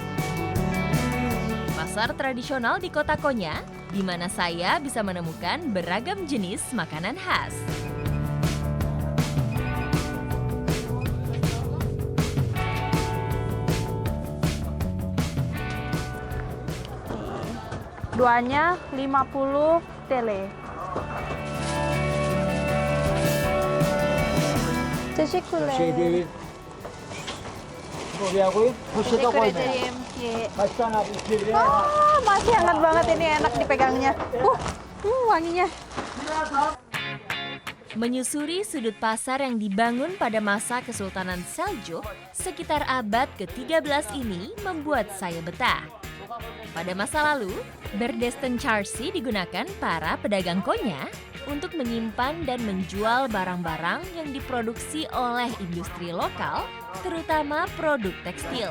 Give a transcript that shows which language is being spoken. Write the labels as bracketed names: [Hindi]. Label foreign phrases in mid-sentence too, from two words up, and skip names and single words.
[Indonesian] Pasar tradisional di kota Konya, di mana saya bisa menemukan beragam jenis makanan khas. Duanya 50 TL. [Turkish] Teşekkürler. Şey değil. Buraya koyun. Poşete Teşekkür koyma. ederim. Kaç tane abi? 2 lira. [Indonesian] Masih hangat banget ini, enak dipegangnya. Wanginya. Menyusuri sudut pasar yang dibangun pada masa Kesultanan Seljuk sekitar abad ke-13 ini membuat saya betah. Pada masa lalu, Bedesten Çarşı digunakan para pedagang Konya untuk menyimpan dan menjual barang-barang yang diproduksi oleh industri lokal, terutama produk tekstil.